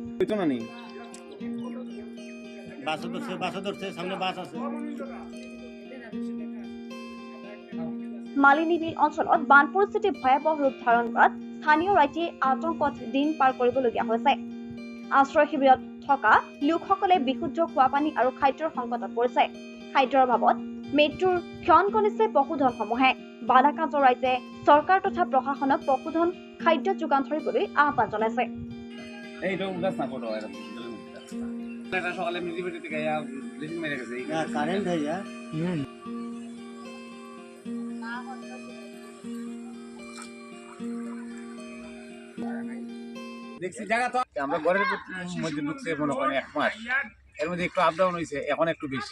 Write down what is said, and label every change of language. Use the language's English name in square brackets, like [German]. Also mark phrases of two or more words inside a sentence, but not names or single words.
[Assamese] মালিনী বিল অঞ্চলত বান পৰিস্থিতি ভয়াৱহ ৰূপ ধাৰণ কৰাত স্থানীয় ৰাইজে আতংকত দিন পাৰ কৰিবলগীয়া হৈছে। আশ্ৰয় শিবিৰত থকা লোকসকলে বিশুদ্ধ খোৱা পানী আৰু খাদ্যৰ সংকটত পৰিছে। খাদ্যৰ অভাৱত মৃত্যুৰ ক্ষণ গণিছে পশুধনসমূহে। বানাক্ৰান্ত ৰাইজে চৰকাৰ তথা প্ৰশাসনক পশুধন খাদ্য যোগান ধৰিবলৈ আহ্বান জনাইছে। [Bangla] দেখছি জায়গা তো আমরা ঘরের মধ্যে ঢুকছে মনে করেন 1 মাস, এর মধ্যে একটু [English] up down [Bangla] হয়েছে, এখন একটু বেশি।